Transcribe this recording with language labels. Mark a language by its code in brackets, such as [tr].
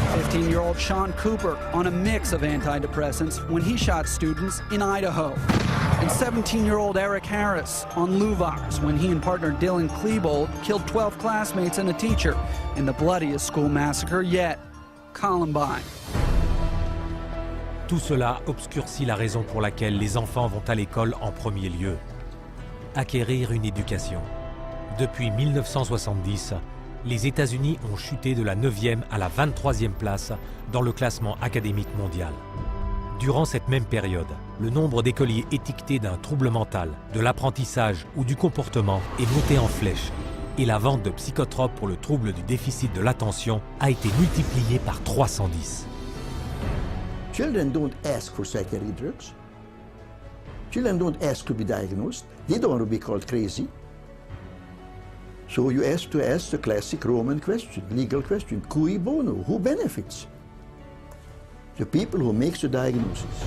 [en] 15-year-old Sean Cooper on a mix of antidepressants when he shot students in Idaho. And 17-year-old Eric Harris on Luvox when he and partner Dylan Klebold killed 12 classmates and a teacher in the bloodiest school massacre yet, Columbine. [fr] Tout cela obscurcit la raison pour laquelle les enfants vont à l'école en premier lieu. Acquérir une éducation. Depuis 1970, les États-Unis ont chuté de la 9e à la 23e place dans le classement académique mondial. Durant cette même période, le nombre d'écoliers étiquetés d'un trouble mental, de l'apprentissage ou du comportement est monté en flèche et la vente de psychotropes pour le trouble du déficit de l'attention a été multipliée par 310. [en] Children don't ask for psychiatric drugs. Children don't ask to be diagnosed. They don't want to be called crazy. So you ask the classic Roman question, legal question, cui bono, who benefits? The people who make the diagnosis.